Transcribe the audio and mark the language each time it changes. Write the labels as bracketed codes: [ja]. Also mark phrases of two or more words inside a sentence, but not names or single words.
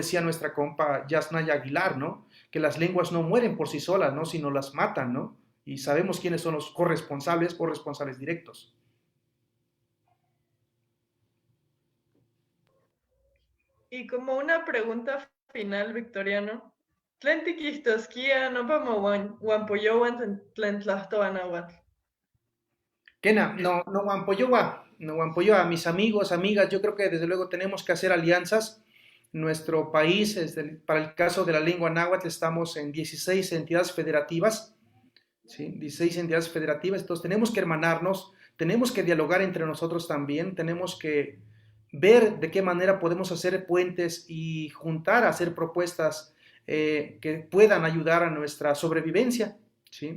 [es] Decía nuestra compa Yasnaya Aguilar, ¿no? Que las lenguas no mueren por sí solas, ¿no? Sino las matan, ¿no? Y sabemos quiénes son los corresponsables o responsables directos. Y como una pregunta final, Victoriano. [nah] Tlen tiquistosquia no huampoyohuan tlen tlahtoanahuatl. Kena, no Wampoyowa, no Wampoyowa, [es] mis amigos, amigas, yo creo que desde luego tenemos que hacer alianzas. Nuestro país, para el caso de la lengua náhuatl, estamos en 16 entidades federativas, ¿sí? 16 entidades federativas, entonces tenemos que hermanarnos, tenemos que dialogar entre nosotros también, tenemos que ver de qué manera podemos hacer puentes y juntar, hacer propuestas que puedan ayudar a nuestra sobrevivencia, ¿sí?